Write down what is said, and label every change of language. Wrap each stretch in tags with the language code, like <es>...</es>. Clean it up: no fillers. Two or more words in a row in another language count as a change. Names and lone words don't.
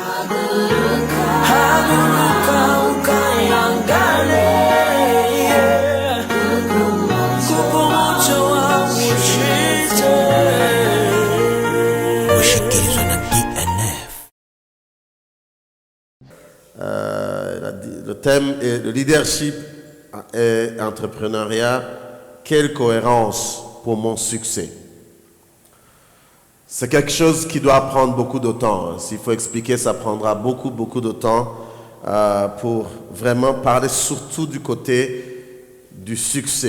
<rn>Haguruka ukayangane, kuko umucyo wawe ushitse. Ushikirizwa na DNF.</rn> <fr>Le thème est le leadership et entrepreneuriat. Quelle cohérence pour mon succès? C'est quelque chose qui doit prendre beaucoup de temps. S'il faut expliquer, ça prendra beaucoup de temps pour vraiment parler surtout du côté du succès.</fr>